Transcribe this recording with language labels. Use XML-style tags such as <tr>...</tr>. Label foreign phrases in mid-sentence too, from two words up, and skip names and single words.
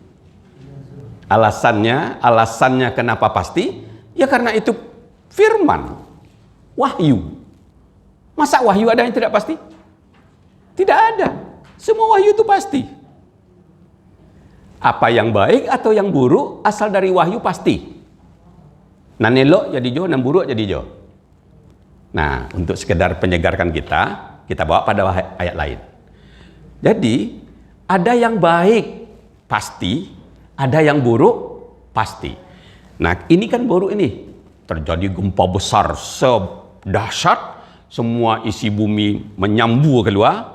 <id>Alasannya kenapa pasti? Ya karena itu firman, wahyu. Masa wahyu ada yang tidak pasti? Tidak ada. Semua wahyu itu pasti. Apa yang baik atau yang buruk asal dari wahyu pasti.</id> <min>Nan elok jadi jo, nan buruk jadi jo.</min> <id>Nah, untuk sekedar penyegarkan kita bawa pada ayat lain. Jadi, ada yang baik pasti, ada yang buruk pasti. Nah, ini kan buruk ini. Terjadi gempa besar sedahsyat, semua isi bumi menyambur keluar.</id>